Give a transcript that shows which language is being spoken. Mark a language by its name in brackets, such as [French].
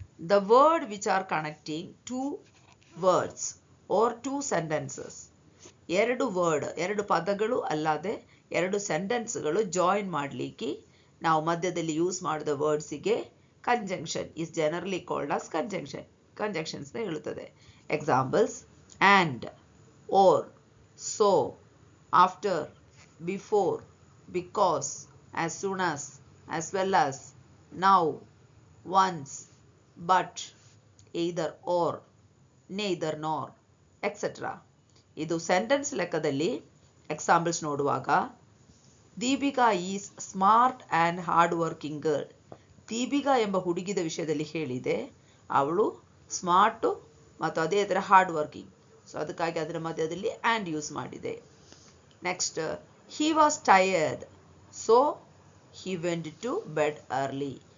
[English] The word which are connecting two words or two sentences. [Kannada] ಎರಡು ಪದಗಳು ಅಲ್ಲದೆ ಎರಡು ಸೆಂಟೆನ್ಸ್ಗಳು ಜಾಯಿನ್ ಮಾಡಲಿಕ್ಕೆ ನಾವು ಮಧ್ಯದಲ್ಲಿ ಯೂಸ್ ಮಾಡಿದ ವರ್ಡ್ಸಿಗೆ [English] conjunction is generally called as conjunctions [Kannada] ಹೇಳುತ್ತದೆ. [English] Examples: and, or, so, after, before, because, as soon as well as, now, once, but, either or, neither nor, etc. [Kannada] ಇದು ಸೆಂಟೆನ್ಸ್ ಲೆಕ್ಕದಲ್ಲಿ ಎಕ್ಸಾಂಪಲ್ಸ್ ನೋಡುವಾಗ, [English] Deepika is smart and hard working girl. [Kannada] Deepika ಎಂಬ ಹುಡುಗಿದ ವಿಷಯದಲ್ಲಿ ಹೇಳಿದೆ. ಅವಳು smart ಮತ್ತು ಅದೇ ಥರ ಹಾರ್ಡ್ ವರ್ಕಿಂಗ್. ಸೊ ಅದಕ್ಕಾಗಿ ಅದರ ಮಧ್ಯದಲ್ಲಿ ಆ್ಯಂಡ್ ಯೂಸ್ ಮಾಡಿದೆ. [English] Next, he was tired so he went to bed early.